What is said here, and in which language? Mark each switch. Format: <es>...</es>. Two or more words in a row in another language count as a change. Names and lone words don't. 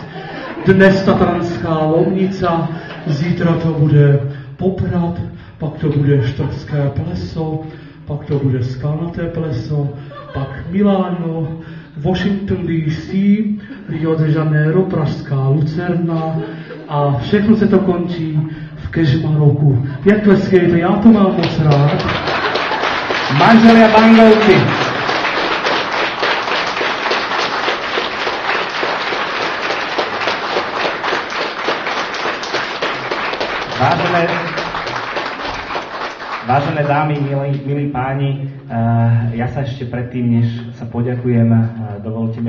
<cs>Dnes Tatranská Lomnica, zítra to bude Poprad, pak to bude Štrbské pleso, pak to bude Skalnaté pleso, pak Miláno, Washington DC, Rio de Janeiro, Pražská Lucerna a všechno se to končí v Kežmarku. Jak tleskejte, já to mám moc rád.</cs> <sk>Manželia Bangovci. Vážené dámy, milí páni, ja sa ešte predtým, než sa poďakujem, dovolte mi,</sk>